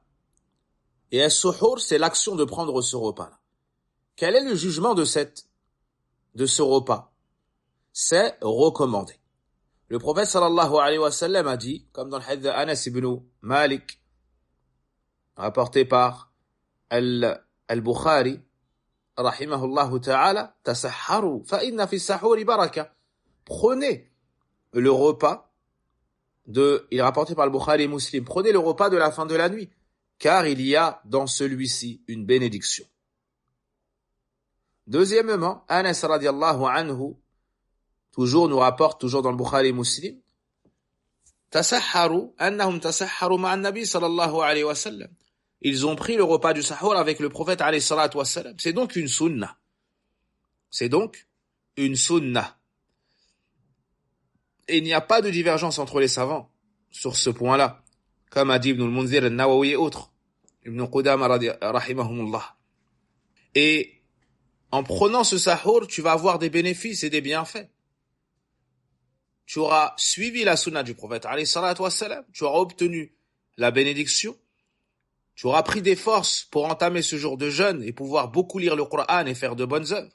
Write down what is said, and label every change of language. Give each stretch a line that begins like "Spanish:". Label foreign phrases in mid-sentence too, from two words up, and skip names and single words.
French: Et as-suhur, c'est l'action de prendre ce repas-là. Quel est le jugement de ce repas? C'est recommandé. Le prophète
Arabic: صلى الله عليه وسلم
French: a dit, comme dans le hadith d'Anas ibn Malik, rapporté par Al-Bukhari,
Arabic: رحمه الله تعالى, تسحروا فإن في السحور بركة.
French: Prenez le repas il est rapporté par Al-Bukhari et Muslim, prenez le repas de la fin de la nuit, car il y a dans celui-ci une bénédiction. Deuxièmement, Anas
Arabic: رضي الله عنه,
French: toujours nous rapporte, toujours dans le Bukhari et Muslim,
Arabic: تسحروا أنهم تسحروا مع النبي صلى الله عليه وسلم.
French: ils ont pris le repas du sahur avec le prophète
Arabic: عليه الصلاة والسلام.
French: C'est donc une sunna. C'est donc une sunna. Et il n'y a pas de divergence entre les savants sur ce point-là, comme a dit Ibn al-Munzir, al-Nawawi et autres, Ibn Qudama rahimahumullah. Et en prenant ce sahur, tu vas avoir des bénéfices et des bienfaits. Tu auras suivi la sunna du prophète
Arabic: عليه الصلاة والسلام,
French: tu auras obtenu la bénédiction, tu auras pris des forces pour entamer ce jour de jeûne et pouvoir beaucoup lire le Coran et faire de bonnes œuvres.